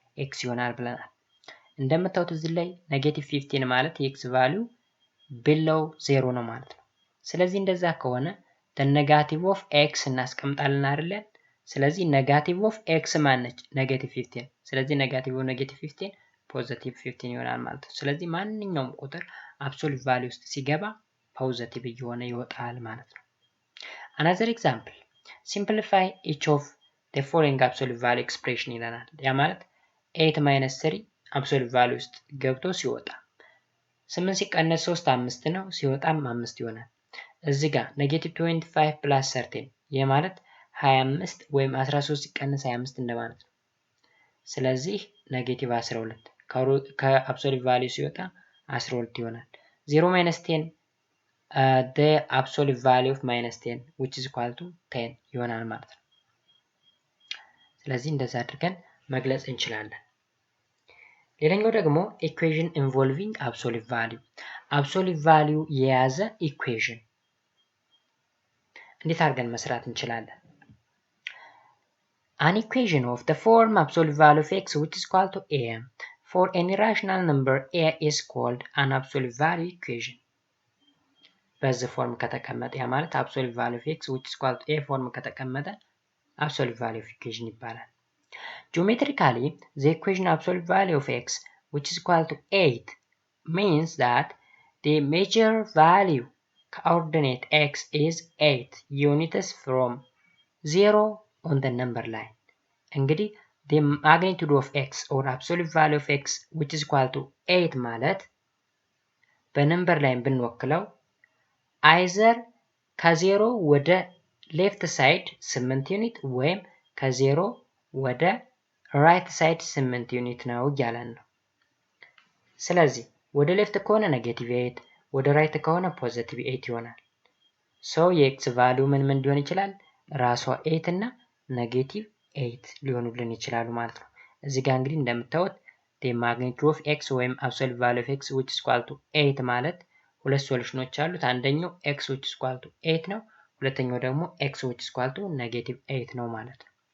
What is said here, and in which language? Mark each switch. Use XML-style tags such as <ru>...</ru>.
<am>ኤክስ ይሆናል ብለናል። እንደምታዩት እዚህ ላይ ኔጌቲቭ 15 ማለት የኤክስ ቫልዩ</am> <en>below 0</en> <am>ነው ማለት ነው። ስለዚህ እንደዛ ከሆነ</am> <en>the negative of x</en> <am>እናስቀምጣለን አይደል? ስለዚህ</am> <en>negative of x</en> <am>ማነች? ኔጌቲቭ 15። ስለዚህ ኔጌቲቭ ኦፍ ኔጌቲቭ 15 ፖዚቲቭ 15 ይሆናል ማለት ነው። ስለዚህ ማንኛውም ቁጥር አብሶሉት ቫልዩ ውስጥ ሲገባ ፖዚቲቭ እየሆነ ይወጣል ማለት ነው።</am> <en>another example simplify each of the following absolute value expression</en> <am>ይለናል። ያ ማለት</am> <en>8 minus 3 absolute value</en> <am>ውስጥ ገብቶ ሲወጣ 8 ሲቀነስ 3 5 ነው፣ ሲወጣም 5 ይሆናል። እዚህ ጋር ኔጌቲቭ 25 ፕላስ 13 ይህ ማለት 25 ወይም 13 ሲቀነስ 25 እንደማለት ነው። ስለዚህ ኔጌቲቭ 12 ከአብሶሉት ቫልዩ ሲወጣ 12 ይሆናል።</am> <en>0 minus 10 the absolute value of minus 10 which is equal to 10</en> <am>ይሆናል ማለት ነው። ስለዚህ እንደዛ አድርገን መግለጽ እንችላለን። ሌላኛው ደግሞ ኢኩዌሽን ኢንቮልቪንግ አብሶሉት ቫልዩ አብሶሉት ቫልዩ የያዘ ኢኩዌሽን እንዴት አድርገን መስራት እንችላለን? An equation of the form absolute value of x which is equal to a for any rational number a is called an absolute value equation. በዚህ ፎርም ከተቀመጠ ያ ማለት</am> <en>absolute value of x which is equal to a</en> <am>ፎርም ከተቀመጠ</am> <en>absolute value of equation</en> <am>ይባላል።</am> <en>Geometrically, the equation absolute value of x which is equal to 8 means that the major value coordinate x is 8 units from 0 on the number line.</en> <am>እንግዲህ</am> <en>the magnitude of x or absolute value of x which is equal to 8</en> <am>ማለት በነምበር ላይን ብንወክለው either ከ0 ወደ ሌፍት ሳይድ 8 ዩኒት ወይም ከ0 ወደ ራይት ሳይድ 8 ዩኒት ነው እያለን ነው። ስለዚህ ወደ ሌፍት ከሆነ ኔጌቲቭ 8 ወደ ራይት ከሆነ ፖዚቲቭ 8 ይሆናል። ሶ የኤክስ ቫልዩ ምን ሊሆን ይችላል? ራሷ 8 እና ኔጌቲቭ 8 ሊሆኑልን ይችላሉ ማለት ነው። እዚህ ጋር እንግዲህ እንደምታዩት</am> <en>the magnitude of x</en> <am>ወይም</am> <en>absolute value of x which is equal to 8</en> <am>ማለት ሁለት ሶሉሽኖች አሉት። አንደኛው</am> <en>x which is equal to 8</en> <am>ነው። ሁለተኛው ደግሞ</am> <en>x which is equal to</en> <am>ኔጌቲቭ 8 ነው ማለት ነው።</am>